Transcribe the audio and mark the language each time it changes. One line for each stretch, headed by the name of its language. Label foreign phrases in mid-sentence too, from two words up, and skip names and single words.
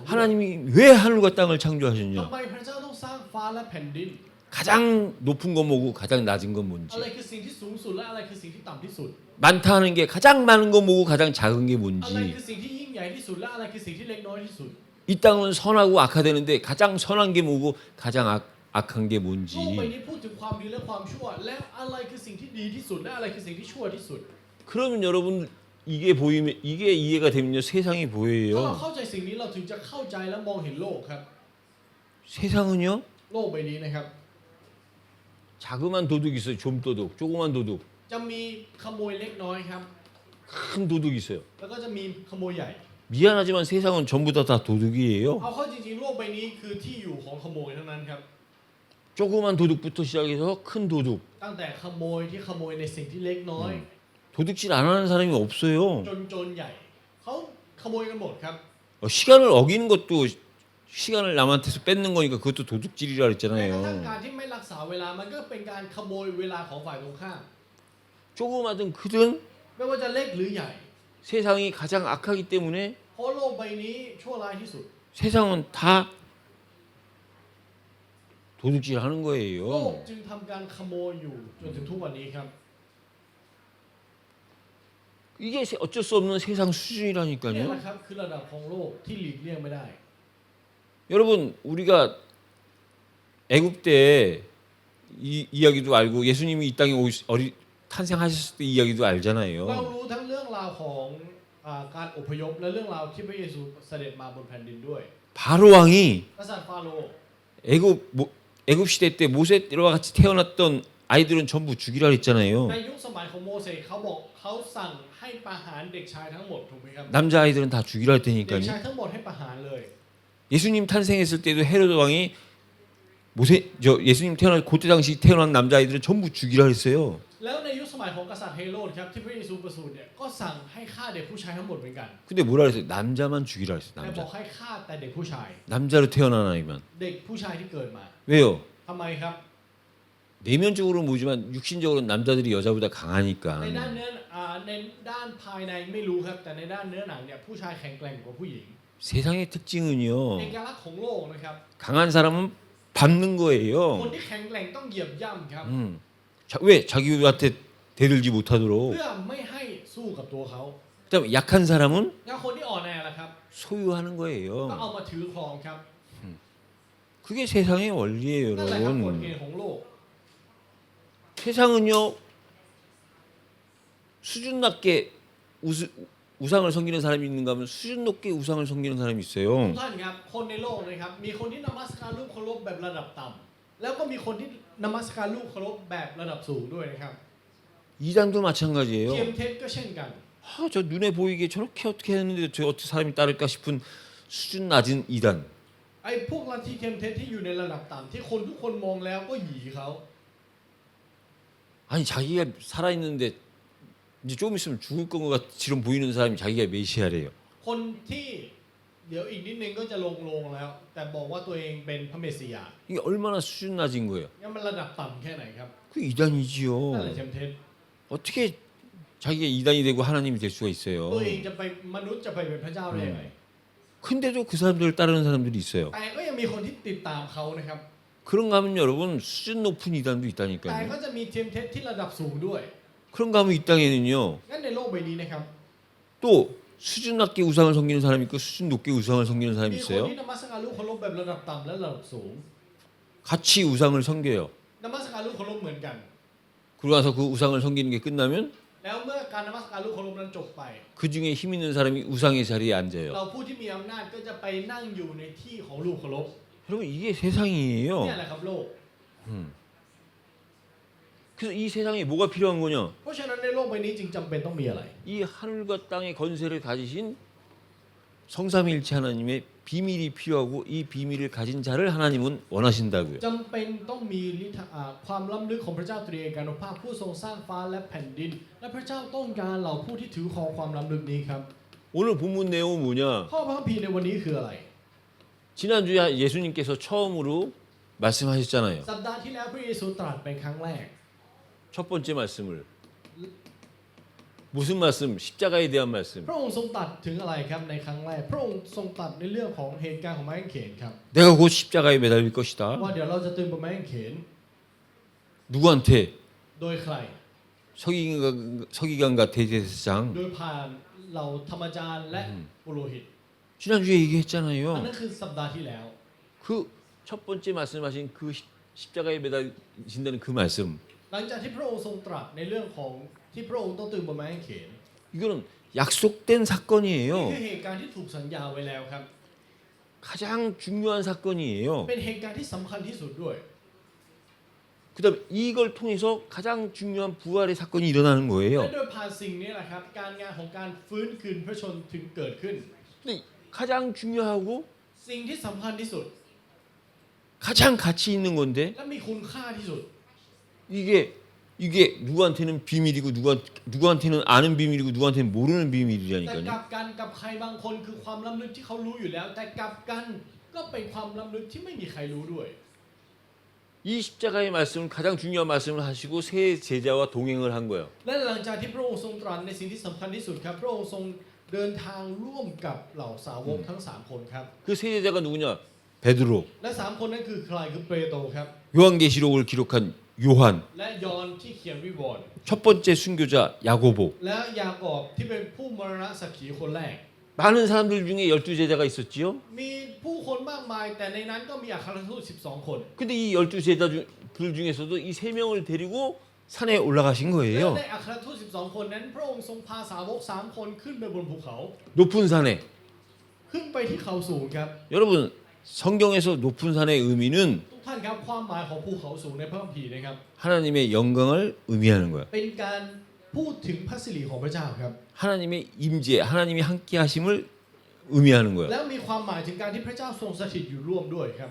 Korean: 하나님이 왜 하늘과 땅을
Thai: ทำ
Korean: 창조하셨냐?
Thai: ไมพระเจ้าต้องสร้างฟ้าและแผ่นดิน
Korean: 가장 높은 건 뭐고 가장 낮은 건
Thai: อะไร
Korean: 뭔지.
Thai: คือสิ่งที่สูงสุดและอะไรคือสิ่งที่ต่ำที่สุด
Korean: 많다 하는 게 가장 많은 건 뭐고 가장 작은 게
Thai: อะไร
Korean: 뭔지.
Thai: คือสิ่งที่ยิ่งใหญ่ที่สุดและอะไรคือสิ่งที่เล็กน้อยที่สุด
Korean: 이 땅은 선하고 악하되는데 가장 선한 게 뭐고 가장 악한 게
Thai: โลกใบ
Korean: 뭔지.
Thai: นี้พูดถึงความดีและความชั่ว แล้วอะไรคือสิ่งที่ดีที่สุดและอะไรคือสิ่งที่ชั่วที่สุด
Korean: 그러면 여러분 이게 보이면 이게 이해가 되면요 세상이
Thai: ถ้าเรา
Korean: 보여요.
Thai: เข้าใจสิ่งนี้เราถึงจะเข้าใจและมองเห็นโลกครับ
Korean: 세상은요
Thai: โลกใบนี้นะครับ
Korean: 자그만 도둑 있어요. 좀 도둑, 조그만 도둑,
Thai: จะมีขโมยเล็กน้อยครับ
Korean: 큰 도둑 있어요.
Thai: แล้วก็จะมีขโมยใหญ่
Korean: 미안하지만 세상은 전부 다 도둑이에요.
Thai: เอาเข้าจริงๆโลกใบนี้คือที่อยู่ของขโมยทั้งนั้นครับ
Korean: 조그만 도둑부터 시작해서 큰 도둑.
Thai: ตั้งแต่ขโมยที่ขโมยในสิ่งที่เล็กน้อย
Korean: 도둑질 안 하는 사람이 없어요.
Thai: จนโจรใหญ่เขาขโมยกันหมดครับ
Korean: 시간을 어기는 것도 시간을 남한테서 뺏는 거니까 그것도 도둑질이라
Thai: แม้กระทั่ง
Korean: 그랬잖아요.
Thai: การที่ไม่รักษาเวลามันก็เป็นการขโมยเวลาของฝ่ายตรงข้าม
Korean: 조그마든 크든
Thai: ไม่ว่าจะเล็กหรือใหญ่
Korean: 세상이 가장 악하기 때문에
Thai: เพราะโลกใบนี้ชั่วร้ายที่สุด
Korean: 세상은 다 도둑질 하는
Thai: โลก
Korean: 거예요.
Thai: จึงทำการขโมยอยู่จนถึงทุกวันนี้ครับ
Korean: 이게 어쩔 수 없는 세상
Thai: นี่
Korean: 수준이라니까요.
Thai: แหละครับคือระดับของโลกที่หลีกเลี่ยงไม่ได้
Korean: 여러분 우리가 애굽 때 이 이야기도 알고 예수님이 이 땅에 탄생하셨을 때 이야기도
Thai: เรา
Korean: 알잖아요.
Thai: รู้ทั้งเรื่องราวของการอพยพและเรื่องราวที่พระเยซูเสด็จมาบนแผ่นดินด้วย
Korean: 바로 왕이
Thai: กษัตริย์ฟาโรห์
Korean: 애굽 시대 때 모세와 같이 태어났던 아이들은 전부 죽이라 했잖아요.
Thai: ในยุคสมัยของโมเสสเขาบอกเขาสั่งให้ประหารเด็กชายทั้งหมดถูกไหมครับ
Korean: 남자 아이들은 다 죽이라
Thai: เด็ก
Korean: 했다니까요.
Thai: ชายทั้งหมดให้ประหารเลย
Korean: 예수님 탄생했을 때도 헤로드 왕이 예수님 태어날 그때 당시 태어난 남자 아이들은 전부 죽이라 했어요.
Thai: แล้วในยุคสมัยของกษัตริย์เฮโรดครับที่พระเยซูประสูติเนี่ยก็สั่งให้ฆ่าเด็กผู้ชายทั้งหมดเหมือนกัน
Korean: 근데 뭐라 그랬어요? 남자만 죽이라 했어요.
Thai: แต่บอก
Korean: 남자.
Thai: ให้ฆ่าแต่เด็กผู้ชาย
Korean: 남자로 태어난 아이만.
Thai: เด็กผู้ชายที่เกิดมา
Korean: 왜요?
Thai: ทำไมครับ
Korean: 내면적으로는 모지만 육신적으로는 남자들이 여자보다
Thai: ใน
Korean: 강하니까.
Thai: ด้านเนื้อในด้านภายในไม่รู้ครับแต่ในด้านเนื้อหนังเนี่ยผู้ชายแข็งแกร่งกว่าผู้หญิง
Korean: 세상의
Thai: เอ
Korean: 특징은요.
Thai: กลักษณ์ของโลกนะครับ
Korean: 강한 사람은 밟는
Thai: คน
Korean: 거예요.
Thai: ที่แข็งแกร่งต้องเหยียบย่ำครับ
Korean: 왜 자기한테 대들지 못하도록.
Thai: เพื่อไม่ให้สู้กับตัวเขา
Korean: 그다음에 약한 사람은
Thai: แล้วคนที่อ่อนแอล่ะครับ
Korean: 소유하는
Thai: ก็
Korean: 거예요.
Thai: เอามาถือครองครับ
Korean: 그게 세상의 원리예요,
Thai: นั่นแหละครับกฎเก
Korean: 여러분.
Thai: ณฑ์ของโลก
Korean: 세상은요. 수준 낮게 우상을 섬기는 사람이 있는가 하면 수준 높게 우상을 섬기는 사람이
Thai: ทุ
Korean: 있어요.
Thai: กท่านครับคนในโลกนะครับมีคนที่นมัสการรูปเคารพแบบระดับต่ำแล้วก็มีคนที่นมัสการรูปเคารพแบบระดับสูงด้วยนะครับ
Korean: 이단도
Thai: เทียม
Korean: 마찬가지예요.
Thai: เท็จก็เช่นกัน
Korean: 저 눈에 보이게 저렇게 어떻게 했는데 저 어떻게 사람이 따를까 싶은 수준 낮은 이단.
Thai: ไอ้พวกลัทธิเทียมเท็จที่อยู่ในระดับต่ำที่คนทุกคนมองแล้วก็หยีเขา
Korean: 아니 자기가 살아있는데 이제 조금 있으면 죽을 것처럼 보이는 사람이 자기가 메시아래요.
Thai: คนที่เดี๋ยวอีกนิดนึงก็จะลงแล้ว แต่บอกว่าตัวเองเป็นพระเมสสิยา
Korean: 이게 얼마나 수준 낮은 거예요.
Thai: งั้นมันระดับต่ำแค่ไหนครับ
Korean: 그 이단이지요.
Thai: นั่นแหละเทมเทส
Korean: 어떻게 자기가 이단이 되고 하나님이 될 수가
Thai: ตัว
Korean: 있어요.
Thai: เองจะไปมนุษย์จะไปเป็นพระเจ้าได้ยังไง
Korean: 근데도 그 사람들을 따르는 사람들이 있어요.
Thai: แต่ก็ยังมีคนที่ติดตามเขานะครับ
Korean: 그런가 하면 여러분 수준 높은 이단도
Thai: แต่
Korean: 있다니까요.
Thai: ก็จะมีเทมเทสที่ระดับสูงด้วย
Korean: 그런가 하면 이 땅에는요.
Thai: งั้นในโลกใบนี้นะครับ
Korean: 또 수준 낮게 우상을 섬기는 사람이 있고 수준 높게 우상을 섬기는 사람이
Thai: มีคน
Korean: 있어요.
Thai: ที่นมัสการรูปเคารพแบบระดับต่ำและระดับสูง
Korean: 같이 우상을 섬겨요.
Thai: นมัสการรูปเคารพเหมือนกัน
Korean: 그러고 나서 그 우상을 섬기는 게 끝나면
Thai: แล้วเมื่อการนมัสการรูปเคารพนั้นจบไป
Korean: 그 중에 힘 있는 사람이 우상의 자리에
Thai: เรา
Korean: 앉아요.
Thai: ผู้ที่มีอำนาจก็จะไปนั่งอยู่ในที่ของรูปเคารพ
Korean: 여러분 이게
Thai: เนี่ย
Korean: 세상이에요.
Thai: แหละครับโลก
Korean: 그래서 이 세상에 뭐가 필요한 거냐?
Thai: เพราะฉะนั้นในโลกใบนี้จึงจำเป็นต้องมีอะไร
Korean: 이 하늘과 땅의 건세를 가지신 성삼위일체 하나님의 비밀이 필요하고 이 비밀을 가진 자를 하나님은 원하신다고요.
Thai: จำเป็นต้องมีความล้ำลึกของพระเจ้าตรีเอกานุภาพผู้ทรงสร้างฟ้าและแผ่นดิน และพระเจ้าต้องการเหล่าผู้ที่ถือครองความล้ำลึกนี้ครับ
Korean: 오늘 본문 내용은 뭐냐?
Thai: ข้อพระคัมภีร์ในวันนี้คืออะไร
Korean: 지난주에 예수님께서 처음으로 말씀하셨잖아요.
Thai: สัปดาห์ที่แล้วพระเยซูตรัสเป็นครั้งแรก
Korean: 첫 번째 말씀을 무슨 말씀? 십자가에 대한 말씀.
Thai: พระองค์ทรงตรัสถึงอะไรครับในครั้งแรก พระองค์ทรงตรัสในเรื่องของเหตุการณ์ของไม้กางเขนครับ
Korean: 내가 곧 십자가에 매달릴 것이다.
Thai: ว่าเดี๋ยวเราจะตึงบนไม้กางเขน
Korean: 누구한테?
Thai: โดยใคร
Korean: 서기관과 대제사장.
Thai: โดยผ่านเหล่าธรรมจารย์และปุโรหิต
Korean: 지난주에
Thai: อัน
Korean: 얘기했잖아요.
Thai: นั้นคือสัปดาห์ที่แล้ว
Korean: 그 첫 번째 말씀하신 그 십자가에 매달리신다는 그 말씀.
Thai: หลังจากที่พระองค์ทรงตรัสในเรื่องของที่พระองค์ต้องตึงบนไม้กางเขน
Korean: 이거는 약속된
Thai: นี่
Korean: 사건이에요.
Thai: คือเหตุการณ์ที่ถูกสัญญาไว้แล้วครับ
Korean: 가장 중요한 사건이에요.
Thai: เป็นเหตุการณ์ที่สำคัญที่สุดด้วย
Korean: 그다음 이걸 통해서 가장 중요한 부활의 사건이 일어나는
Thai: และ
Korean: 거예요.
Thai: โดยผ่านสิ่งนี้แหละครับการงานของการฟื้นคืนพระชนถึงเกิดขึ้น
Korean: 근데 가장 중요하고
Thai: สิ่งที่สำคัญที่สุด
Korean: 가장 가치 있는 건데
Thai: และมีคุณค่าที่สุด
Korean: 이게 누구한테는 비밀이고 누구한테는 아는 비밀이고 누구한테는 모르는
Thai: แต่ก
Korean: 비밀이라니까요.
Thai: ลับกันกับใครบางคนคือความล้ำลึกที่เขารู้อยู่แล้ว แต่กลับกันก็เป็นความล้ำลึกที่ไม่มีใครรู้ด้วย
Korean: 이 십자가의 말씀을 가장 중요한 말씀을 하시고 세 제자와 동행을 한 거예요.
Thai: และหลังจากที่พระองค์ทรงตรัสในสิ่งที่สำคัญที่สุดครับ พระองค์ทรงเดินทางร่วมกับเหล่าสาวกทั้ง3คนครับ
Korean: 그 세 제자가 누구냐? 베드로,
Thai: และ3คนนั้นคือใครคือเปโตรครับ
Korean: 요한계시록을 기록한 요한,
Thai: และยอห์นที่เขียนวิวรณ์
Korean: 첫 번째 순교자 야고보.
Thai: และยากอบที่เป็นผู้มรณะสักขีคนแรก
Korean: 많은 사람들 중에 12제자가 있었지요.
Thai: มีผู้คนมากมาย แต่ในนั้นก็มีอัครทูต12 คน
Korean: 근데 이 12제자들 중에서도 이 세 명을 데리고 산에 올라가신
Thai: และ
Korean: 거예요.
Thai: ในอัครทูต12 คนนั้น พระองค์ทรงพาสาวก3 คนขึ้นไปบนภูเขา
Korean: 높은 산에.
Thai: ขึ้นไปที่เขาสูงครับ
Korean: 여러분 성경에서 높은 산의 의미는
Thai: ทุกท่านครับความหมายของภูเขาสูงในพระคัมภีร์นะครับ
Korean: 하나님의 영광을 의미하는 거야.
Thai: เป็นการพูดถึงพระสิริของพระเจ้าครับ
Korean: 하나님의 임재, 하나님이 함께 하심을 의미하는 거야.
Thai: แล้วมีความหมายถึงการที่พระเจ้าทรงสถิตอยู่ร่วมด้วยครับ